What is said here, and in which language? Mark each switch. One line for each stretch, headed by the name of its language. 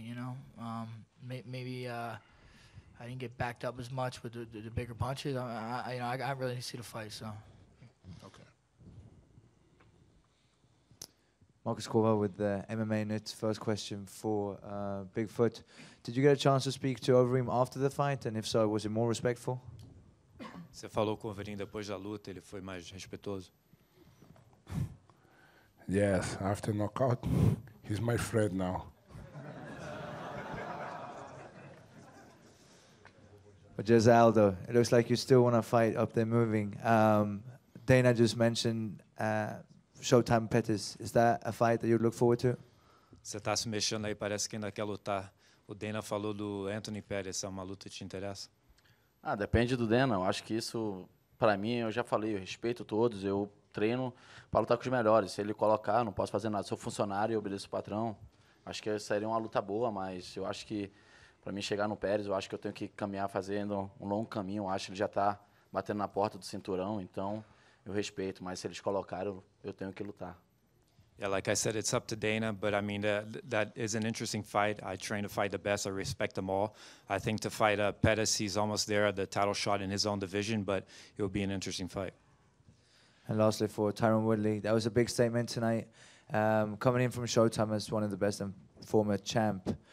English: You know, maybe I didn't get backed up as much with the bigger punches. I really didn't see the fight, so. Okay. Marcus Corval with the MMA Net. First question for Bigfoot. Did you get a chance to speak to Overeem after the fight? And if so, was it more respectful?
Portuguese: Você falou com o Overeem depois da luta, ele foi mais respeitoso?
English: Yes, after knockout, he's my friend now. But just Aldo, it looks like you still want to fight up there moving. Dana just mentioned Showtime Pettis. Is that a fight that you look forward to?
Portuguese: Você está se mexendo aí, parece que ainda quer lutar. O Dana falou do Anthony Pettis, é uma luta que te interessa? Depende do Dana. Eu acho que isso, para mim, eu já falei, eu respeito todos, eu treino para lutar com os melhores. Se ele colocar, não posso fazer nada. Sou funcionário e obedeço o patrão. Acho que seria uma luta boa, mas eu acho que, para mim chegar no Pérez, eu acho que eu tenho que caminhar fazendo um longo caminho. Eu acho que ele já está batendo na porta do cinturão, então eu respeito. Mas se eles colocarem, eu tenho que lutar.
English: Yeah, like I said, it's up to Dana, but I mean, that is an interesting fight. I train to fight the best. I respect them all. I think to fight Pettis, he's almost there at the title shot in his own division, but it will be an interesting fight. And lastly, for Tyron Woodley, that was a big statement tonight. Coming in from Showtime as one of the best and former champ.